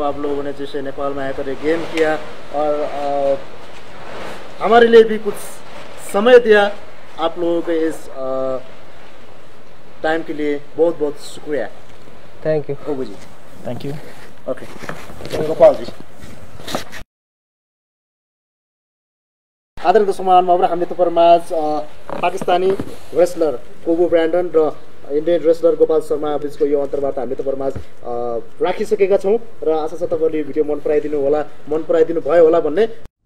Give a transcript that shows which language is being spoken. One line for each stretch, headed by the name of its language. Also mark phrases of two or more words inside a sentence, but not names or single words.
Hindi: आप लोगों ने जैसे नेपाल में आकर गेम किया और हमारे लिए भी कुछ समय दिया, आप लोगों के इस टाइम के लिए बहुत बहुत शुक्रिया।
English: Thank you
Hindi: कोबू जी।
English: Thank you.
Hindi: ओके गोपाल जी।
Nepali: आदरणीय दर्शक महानुभाव, हामीले तपाईँहरूमाझ पाकिस्तानी रेसलर कोबू ब्रैंडन र इन्डियन रेसलर गोपाल शर्मा बिचको यो अन्तर्वार्ता हामीले तपाईँहरूमाझ राखिसकेका छौँ र आशा छ तपाईँहरूले भिडियो मन पराइदिनु भयो होला भन्ने